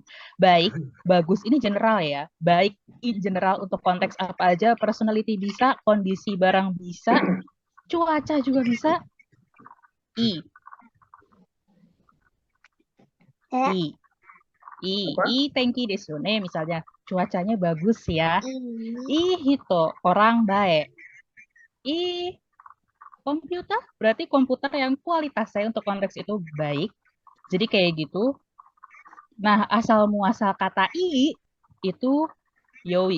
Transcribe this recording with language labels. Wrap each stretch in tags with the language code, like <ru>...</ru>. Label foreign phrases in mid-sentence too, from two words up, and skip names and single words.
<id>Baik, bagus ini general ya. Baik</id> <en>in general</en> <id>untuk konteks apa aja, personality bisa, kondisi barang bisa, cuaca juga bisa. I, Eh, Apa?</id> <ja>天気ですね,</ja> <id>misalnya cuacanya bagus ya. ini. Hito, orang baik. Komputer, berarti komputer yang kualitasnya untuk konteks itu baik. Jadi kayak gitu. Nah, asal muasal kata i itu yoi.</id>